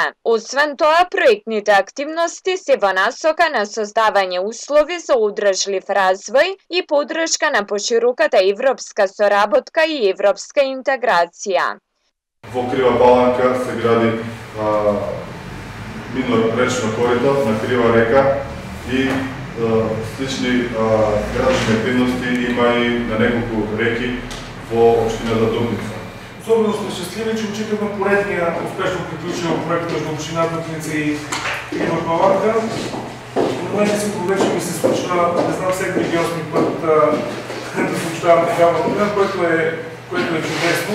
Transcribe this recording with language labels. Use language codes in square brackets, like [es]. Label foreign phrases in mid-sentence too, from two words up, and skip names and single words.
[mk] Освен тоа, проектните активности се во насока на создавање услови за одржлив развој и поддршка на пошироката европска соработка и европска интеграција. Во Крива Паланка се гради минно речно корито на Крива река и слични градски активности има и на неколку реки во општината Дупница. [bg] Особено сме щастливи, че очевидно поредния успешно приключил проект между община Дупница и Крива Паланка. Но мен всичко вече ми се случва, не знам, всеки 8 път да съобщавам такава новина, което е чудесно.